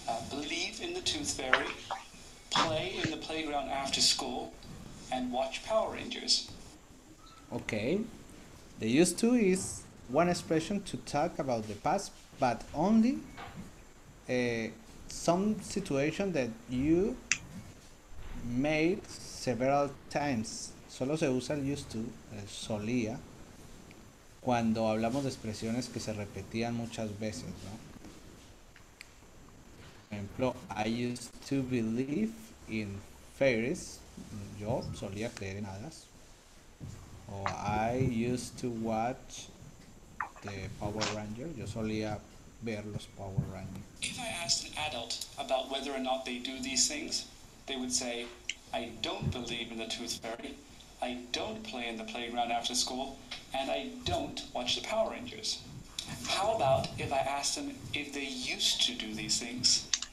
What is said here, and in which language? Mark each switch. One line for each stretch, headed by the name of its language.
English: Believe in the tooth fairy, play in the playground after school, and watch Power Rangers. Okay. The used to is one expression to talk about the past, but only some situation that you made several times.
Spanish: Solo se usa el used to, solía, cuando hablamos de expresiones que se repetían muchas veces, ¿no? Por ejemplo,
English: I used to believe in fairies.
Spanish: Yo solía creer en hadas.
English: O I used to watch the Power Rangers.
Spanish: Yo solía ver los Power Rangers.
English: If I asked an adult about whether or not they do these things, they would say, I don't believe in the tooth fairy, I don't play in the playground after school, and I don't watch the Power Rangers. How about if I asked them if they used to do these things?